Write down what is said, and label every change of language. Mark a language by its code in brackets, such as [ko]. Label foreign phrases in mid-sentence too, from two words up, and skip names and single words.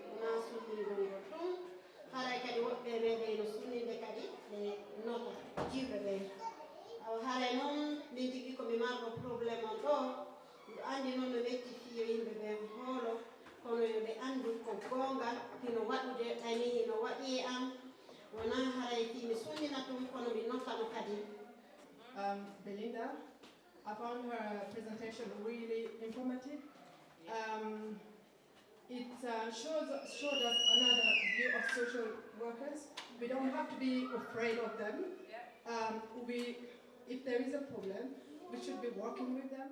[ff] na suningol ton haray kadi woɓɓe meɗen no sunninde kadi ɓe nota jiwɓe ɓen haray noon min jigui komi marɗo probléme on ɗo mbiɗo andi noon no metti fiyo yimɓe ɓen hoolo kono yoɓe andu ko gongal hino waɗude ɗani hino waɗi e am wona haray fi mi sunnina tum kono mi notano kadi. [en] Belinda, I found her presentation really informative. It showed us another view of social workers. We don't have to be afraid of them. If there is a problem, we should be working with them.